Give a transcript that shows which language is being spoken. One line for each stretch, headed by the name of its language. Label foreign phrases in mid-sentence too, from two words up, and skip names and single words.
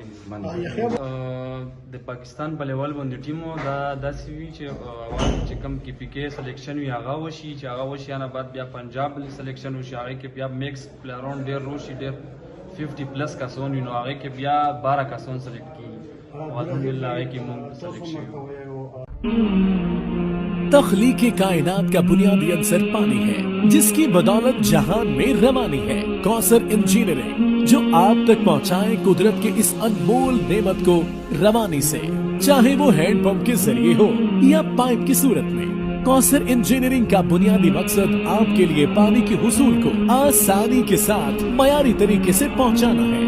Pashto: د پاکستان په لیول باندې ټیمو دا داسې وي چې کم کې پی کې سلیکشن وي هغه وشي چې هغه وشي نه بعد بیا پنجاب سلیکشن وشي هغه کې بیا میکس پلیئرون ډېر روشي ډېر 50 پلس کسون نو هغه کې بیا 12 کسون سلیکټ کیږي او الحمدلله هغه کې مونږ سلیکشن
Urdu: تخلیق کائنات کا بنیادی عنصر پانی ہے جس کی بدولت جہان میں روانی ہے کوثر انجینئرنگ جو آپ تک پہنچائے قدرت کے اس انمول نعمت کو روانی سے چاہے وہ
English: hand pump
Urdu: کے ذریعے ہو یا پائپ کی صورت میں کوثر انجینئرنگ کا بنیادی مقصد آپ کے لیے پانی کے حصول کو آسانی کے ساتھ معیاری طریقے سے پہنچانا ہے.